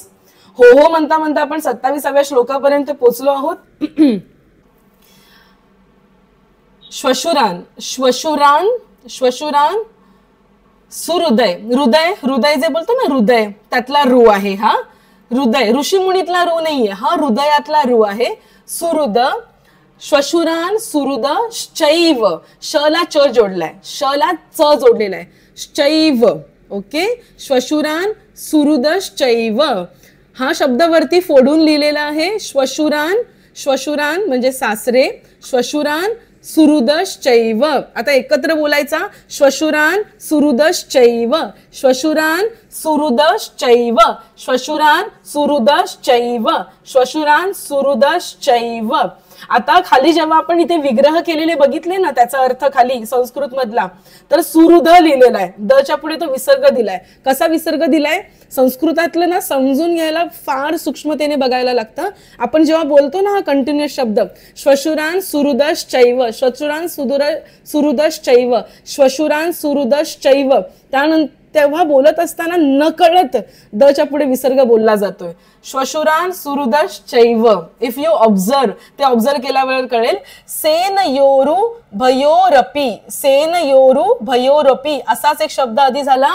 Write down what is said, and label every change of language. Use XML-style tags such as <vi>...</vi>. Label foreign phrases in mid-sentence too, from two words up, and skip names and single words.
<mr>हो हो म्हणता म्हणता आपण 27व्या श्लोकापर्यंत पोहोचलो आहोत.</mr> <sa>श्वशुरान श्वशुरान श्वशुरान सुहृदय.</sa> <mr>हृदय हृदय जे बोलतो ना हृदय त्यातला रू आहे हा. हृदय ऋषीमुनीतला रू नाहीये हा, हृदयातला रू आहे.</mr> <sa>सुहृद श्वशुरान सुहृद शैव.</sa> <mr>शला च जोडलाय, शला च जोडलेला आहे. शैव. ओके.</mr> <sa>श्वशुरान सुहृद शैव</sa> <mr>हा शब्द वरती फोडून लिहिलेला आहे. श्वशुरान श्वशुरान म्हणजे सासरे.</mr> <sa>श्वशुरान सुहृदश्चैव.</sa> <mr>आता एकत्र बोलायचा.</mr> <sa>श्वशुरान सुहृदश्चैव. श्वशुरान सुहृदश्चैव. श्वशुरान सुहृदश्चैव. श्वशुरान सुहृदश्चैव.</sa> <mr>आता खाली जेव्हा आपण इथे विग्रह केलेले बघितले ना त्याचा अर्थ खाली संस्कृत मधला, तर सुहृद लिहिलेला आहे. द च्या पुढे तो विसर्ग दिलाय. कसा विसर्ग दिलाय संस्कृतातलं ना समजून घ्यायला फार सूक्ष्मतेने बघायला लागतं. आपण जेव्हा बोलतो ना हा कंटिन्युअस शब्द</mr> <sa>श्वशुरान सुहृदश्चैव, श्वशुरान सुहृदश्चैव, श्वशुरान सुहृदश्चैव,</sa> <mr>त्यानंतर तेव्हा बोलत असताना नकळत द च्या पुढे विसर्ग बोलला जातोय.</mr> <sa>श्वशुरान सुहृदश्चैव.</sa> <en>if you observe,</en> <mr>ते ऑब्झर्व केल्यावर कळेल.</mr> <sa>सेनयोरु भयोरपी. सेनयोरु भयोरपी</sa> <mr>असाच एक शब्द आधी झाला.</mr>